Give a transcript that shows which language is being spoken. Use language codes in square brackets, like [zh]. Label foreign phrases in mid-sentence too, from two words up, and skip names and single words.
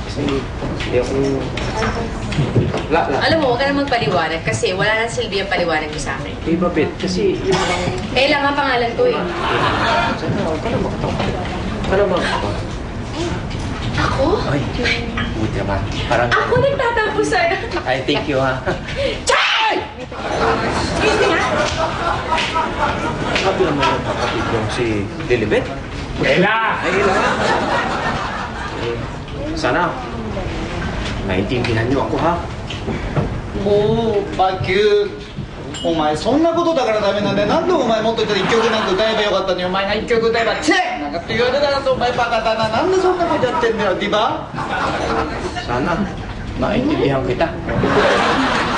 [tl] Kasi hindi ako... Wala. Alam mo, huwag ka na magpaliwanag kasi wala nang silbi ang paliwanag mo sa akin. Eh, Babet, kasi yung mga... Ella nga pangalan ko eh. Sana, huwag ka na makatawa. Huwag ka na makatawa. Ako? Ay, buti naman. Parang... Ako nagtatampo sa'yo. Ay, [en] thank you ha. Chay! Excuse me ha? [tl] Sabi naman yung kapatid yung si Lilibet. Ella! Ay, Ella nga. Sana, naintindihan niyo ako ha. [ja] おー、バキュー。お前そんなことだからダメなんだよ。なんでお前もっと言ったら一曲なんて歌えばよかったのに、お前が一曲歌えばチェなんかって言われたらお前バカだな。なんでそんなことやってんだよ、ディバ。 [tl] Sana, naintindihan kita.